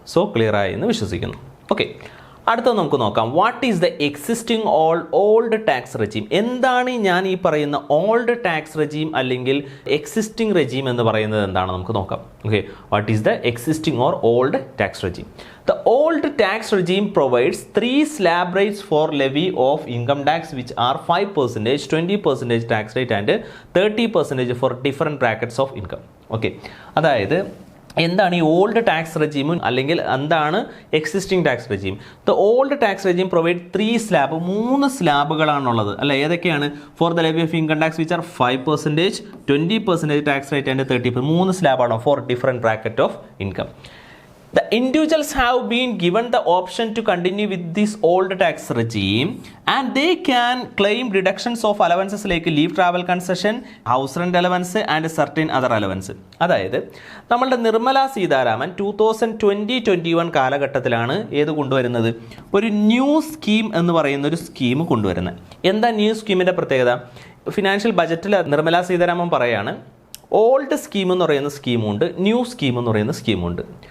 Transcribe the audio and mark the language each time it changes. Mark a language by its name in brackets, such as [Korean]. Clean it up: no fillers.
[Malayalam] So clear ആയി എന്ന് വിശ്വസിക്കുന്നു. ഓക്കെ, അടുത്ത നമുക്ക് നോക്കാം. [English] What is the existing old tax regime? [Malayalam] എന്താണ് ഞാൻ ഈ പറയുന്ന ഓൾഡ് ടാക്സ് റെജീം അല്ലെങ്കിൽ എക്സിസ്റ്റിംഗ് റെജീം എന്ന് പറയുന്നത് എന്താണ് നമുക്ക് നോക്കാം. [English] Okay, what is the existing or old tax regime? The old tax regime provides 3 slab rates for levy of income tax which are 5%, 20% tax rate and 30% for different brackets of income. [Malayalam] Okay, അതായത് എന്താണ് ഈ old tax റെജീമും അല്ലെങ്കിൽ എന്താണ് existing tax regime? [English] the old tax regime provide 3 slab, [Malayalam] 3 സ്ലാബുകളാണുള്ളത് അല്ല. ഏതൊക്കെയാണ്? [English] For the levy of income tax which are 5%, 20% tax rate and 30%. [Malayalam] 3 സ്ലാബാണോ [English] For different bracket of income. The individuals have been given the option to continue with this old tax regime and they can claim deductions of allowances like leave travel concession, house rent allowance and certain other allowance. [Malayalam] അതായത് നമ്മളുടെ നിർമ്മല സീതാരാമൻ 2020-21 കാലഘട്ടത്തിലാണ് ഏത് കൊണ്ടുവരുന്നത്? ഒരു new scheme എന്ന് പറയുന്ന ഒരു scheme കൊണ്ടുവരുന്നത്. എന്താ ന്യൂ സ്കീമിൻ്റെ പ്രത്യേകത? ഫിനാൻഷ്യൽ ബജറ്റിൽ നിർമ്മല സീതാരാമൻ പറയാണ് ഓൾഡ് സ്കീം എന്ന് പറയുന്ന സ്കീമുണ്ട്, ന്യൂ സ്കീം എന്ന് പറയുന്ന സ്കീമുണ്ട്.